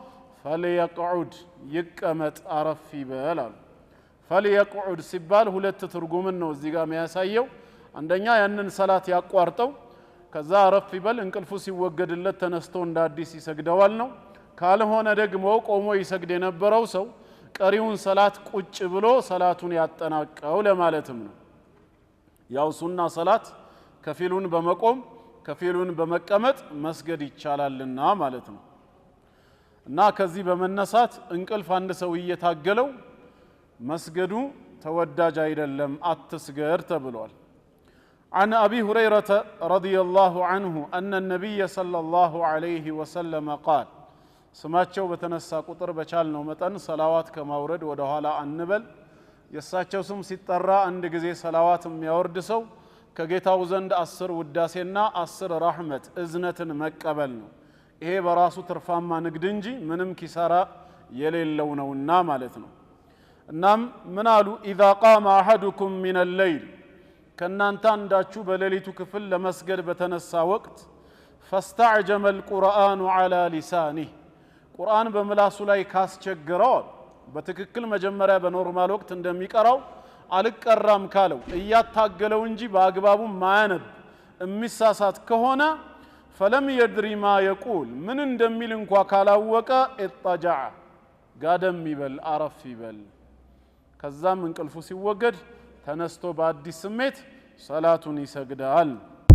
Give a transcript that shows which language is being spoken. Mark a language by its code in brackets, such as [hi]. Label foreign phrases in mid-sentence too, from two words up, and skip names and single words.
[am] ፈልየቅዑድ፣ ይቀመጥ፣ አረፍ ይበል አሉ። ፈልየቅዑድ ሲባል ሁለት ትርጉምን ነው እዚህ ጋር የሚያሳየው። አንደኛ ያንን ሰላት ያቋርጠው፣ ከዛ አረፍ ይበል፣ እንቅልፉ ሲወገድለት ተነስቶ እንደ አዲስ ይሰግደዋል ነው። ካልሆነ ደግሞ ቆሞ ይሰግድ የነበረው ሰው ቀሪውን ሰላት ቁጭ ብሎ ሰላቱን ያጠናቀው ለማለትም ነው። ያው ሱና ሰላት ከፊሉን በመቆም ከፊሉን በመቀመጥ መስገድ ይቻላልና ማለት ነው። እና ከዚህ በመነሳት እንቅልፍ አንድ ሰው እየታገለው መስገዱ ተወዳጅ አይደለም፣ አትስገድ ተብሏል። [ar] عن أبي هريرة رضي الله عنه أن النبي صلى الله عليه وسلم قال، [am] ስማቸው በተነሳ ቁጥር በቻልነው መጠን ሰላዋት ከማውረድ ወደ ኋላ አንበል። የሳቸው ስም ሲጠራ አንድ ጊዜ ሰላዋት የሚያወርድ ሰው ከጌታው ዘንድ 10 ውዳሴና 10 ረህመት እዝነትን መቀበል ነው። ይሄ በራሱ ትርፋማ ንግድ እንጂ ምንም ኪሳራ የሌለው ነውና ማለት ነው። እናም ምን አሉ? [ar] إذا قام أحدكم من الليل، [am] ከናንተ አንዳችሁ በሌሊቱ ክፍል ለመስገድ በተነሳ ወቅት فاستعجم [ar] القرآن على لسانه، [am] ቁርአን በምላሱ ላይ ካስቸገረው በትክክል መጀመሪያ በኖርማል ወቅት እንደሚቀራው አልቀራም ካለው እያታገለው እንጂ በአግባቡ ማያነብ የሚሳሳት ከሆነ [ar] فلم يدري ما يقول፣ [am] ምን እንደሚል እንኳ ካላወቀ اضطجع፣ ጋደም ይበል፣ አረፍ ይበል። ከዛም እንቅልፉ ሲወገድ ተነስቶ በአዲስ ስሜት ሰላቱን ይሰግዳል።